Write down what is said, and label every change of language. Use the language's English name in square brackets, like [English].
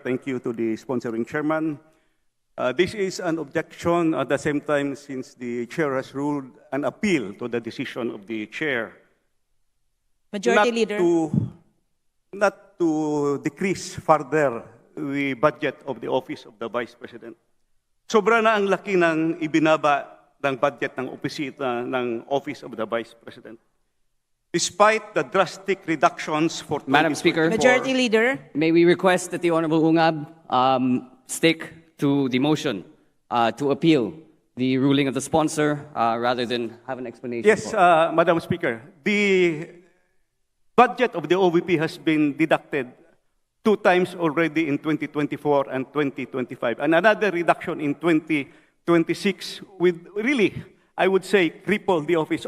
[English] Thank you to the sponsoring chairman. This is an objection at the same time since the chair has ruled an appeal to the decision of the chair. Majority Leader. Not to decrease further the budget of the Office of the Vice President. [Filipino] Sobra na ang laki ng ibinaba ng budget ng opisina ng Office of the Vice President. [English] Despite the drastic reductions for Madam Speaker, Majority Leader. may we request that the Honorable Ungab stick to the motion to appeal the ruling of the sponsor rather than have an explanation? Yes, Madam Speaker. The budget of the OVP has been deducted 2 times already in 2024 and 2025, and another reduction in 2026 with really, I would say, cripple the office.